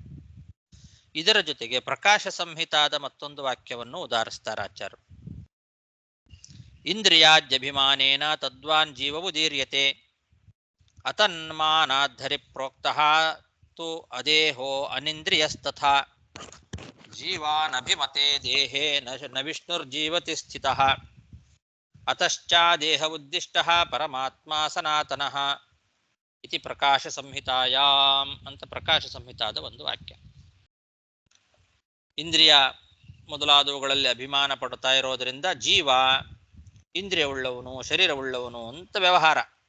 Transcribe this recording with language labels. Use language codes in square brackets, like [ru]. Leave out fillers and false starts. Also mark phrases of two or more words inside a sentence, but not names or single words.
[kn] ಇದರ ಜೊತೆಗೆ ಪ್ರಕಾಶ ಸಂಹಿತಾದ ಮತ್ತೊಂದು ವಾಕ್ಯವನ್ನು ಉದಾಹರಿಸ್ತಾರೆ ಆಚಾರ್ಯರು. [sa] ಇಂದ್ರಿಯಾದ್ಯಭಿಮಾನೇನ ತದ್ವಾನ್ ಜೀವವು ದೀರ್ಯತೆ ಅತನ್ಮಾನಾಧರಿ ಪ್ರೋಕ್ತಃ ತು ಅದೇಹೋ ಅನಿಂದ್ರಿಯಸ್ತಥಾ ಜೀವಾನಭಿಮತೆ ದೇಹೇ ನ ವಿಷ್ಣುರ್ಜೀವತಿ ಸ್ಥಿತಃ ಅತಶ್ಚ ದೇಹ ಉದ್ದಿಷ್ಟಃ ಪರಮಾತ್ಮ ಸನಾತನಃ ಇತಿ ಪ್ರಕಾಶ ಸಂಹಿತಾಯಾಮ್ [kn] ಅಂತ ಪ್ರಕಾಶ ಸಂಹಿತಾದ ಒಂದು ವಾಕ್ಯ. ಇಂದ್ರಿಯ ಮೊದಲಾದವುಗಳಲ್ಲಿ ಅಭಿಮಾನ ಪಡ್ತಾ ಇರೋದರಿಂದ ಜೀವ ಇಂದ್ರಿಯವುಳ್ಳವನು, ಶರೀರವುಳ್ಳವನು ಅಂತ ವ್ಯವಹಾರ.